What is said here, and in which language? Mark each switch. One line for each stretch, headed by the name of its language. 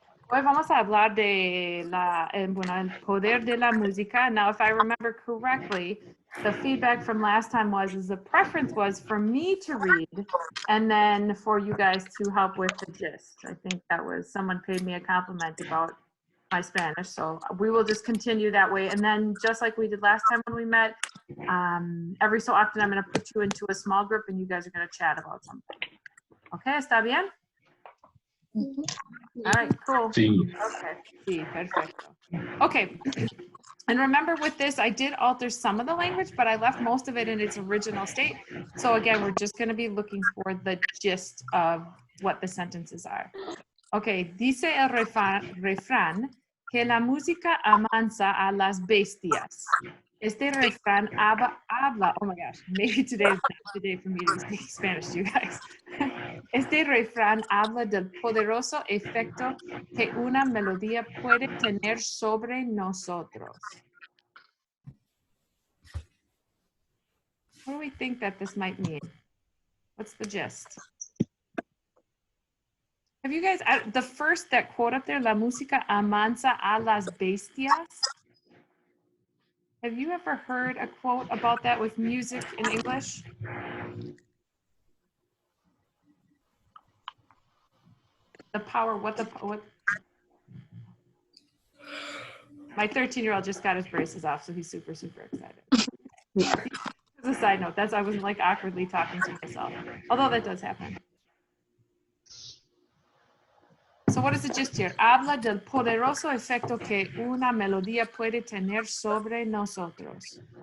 Spanish: Hoy vamos a hablar de el poder de la música.
English: Now, if I remember correctly, the feedback from last time is the preference was for me to read and then for you guys to help with the gist. I think that was, someone paid me a compliment about my Spanish. So we will just continue that way. And then just like we did last time when we met, every so often I'm going to put you into a small group and you guys are going to chat about something. Okay,
Spanish: ¿está bien?
English: All right, cool.
Spanish: Sí. Okay, sí, perfecto.
English: Okay, and remember with this, I did alter some of the language, but I left most of it in its original state. So again, we're just going to be looking for the gist of what the sentences are.
Spanish: Okay, dice el refrán que la música amansa a las bestias. Este refrán habla,
English: oh my gosh, maybe today is not the day for me to be speaking Spanish to you guys.
Spanish: Este refrán habla del poderoso efecto que una melodía puede tener sobre nosotros.
English: What do we think that this might mean? What's the gist? Have you guys, the first, that quote up there,
Spanish: la música amansa a las bestias?
English: Have you ever heard a quote about that with music in English? The power, what? My 13-year-old just got his braces off, so he's super, super excited. As a side note, I wasn't like awkwardly talking to myself, although that does happen. So what is the gist here?
Spanish: Habla del poderoso efecto que una melodía puede tener sobre nosotros.